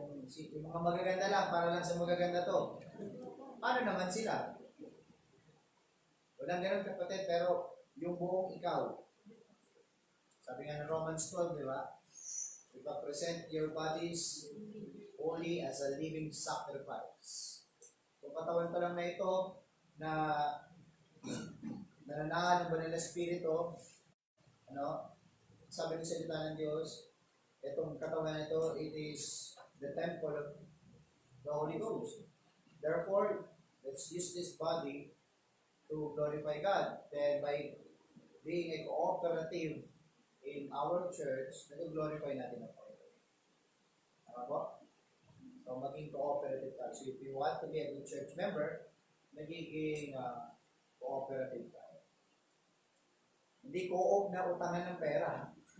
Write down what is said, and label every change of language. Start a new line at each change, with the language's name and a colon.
Filipino: Yung mga magaganda lang, para lang sa magaganda to. Paano naman sila? Walang ganun kapatid, pero yung buong ikaw, sabi nga ng Romans 12, di ba?
English: Ipapresent your bodies holy as a living sacrifice.
Filipino: Kung katawan pa lang na ito, na nananahan ng banal na spirito, ano, sabi ng salita ng Diyos, itong katawan na ito,
English: it is the temple of the Holy Ghost. Therefore, let's use this body to glorify God. Then by being a cooperative in our church,
Filipino: nag-glorify natin ang Panginoon. Tama po? So maging cooperative tayo.
English: So if you want to be a good church member,
Filipino: nagiging cooperative tayo. Hindi co-op na utangan ng pera.